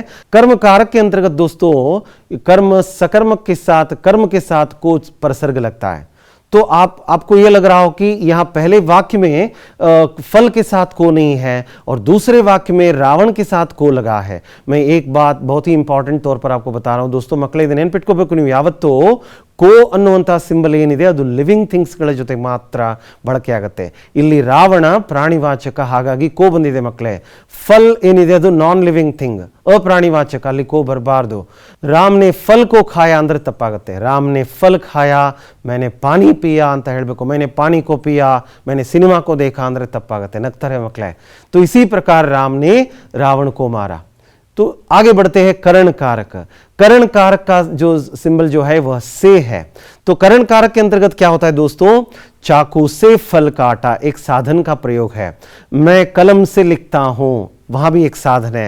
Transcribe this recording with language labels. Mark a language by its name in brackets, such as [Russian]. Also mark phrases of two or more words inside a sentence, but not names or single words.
[Hindi] कर्म कारक के अंतर्गत दोस्तों कर्म सकर्मक के साथ, कर्म के साथ को प्रसर्ग लगता है। तो आपको यह लग रहा हो कि यहां पहले वाक्य में फल के साथ को नहीं है और दूसरे वाक्य में रावण के साथ को लगा है। मैं एक बात बहुत ही इंपॉर्टेंट तौर पर आपको बता रहा हूं दोस्तों, [Kannada] ಮಕ್ಕಳೇ ಇದನ್ನ ನೆನಪಿಟ್ಕೋಬೇಕು ನೀವು ಯಾವತ್ತೂ ಕೋ ಅನ್ನುವಂಥ ಸಿಂಬಲ್ ಏನಿದೆ ಅದು [English] living things [Kannada] ಜೊತೆ ಮಾತ್ರ ಬಳಕೆ ಆಗುತ್ತೆ. ಇಲ್ಲಿ ರಾವಣ ಪ್ರಾಣಿವಾಚಕ, ಹಾಗಾಗಿ ಕೋ ಬಂದಿದೆ ಮಕ್ಕಳೇ. ಫಲ್ ಏನಿದೆ ಅದು [English] non living thing, [Kannada] ಅಪ್ರಾಣಿವಾಚಕ, ಅಲ್ಲಿ ಕೋ ಬರಬಾರ್ದು. [Hindi] राम ने फल को खाया [Kannada] ಅಂದ್ರೆ ತಪ್ಪಾಗುತ್ತೆ. [Hindi] राम ने फल खाया, मैंने पानी पिया [Kannada] ಅಂತ ಹೇಳಬೇಕು. [Hindi] मैंने पानी को पिया, मैंने सिनेमा को देखा [Kannada] ಅಂದ್ರೆ ತಪ್ಪಾಗುತ್ತೆ, ನಗ್ತಾರೆ ಮಕ್ಕಳೇ. [Hindi] तो इसी प्रकार राम ने रावण को मारा. तो आगे बढ़ते हैं करण कारक. करण कारक का जो सिंबल जो है वह से है. तो करण कारक के अंतर्गत क्या होता है दोस्तों, चाकू से फल काटा, एक साधन का प्रयोग है. मैं कलम से लिखता हूं, वहां भी एक साधन है.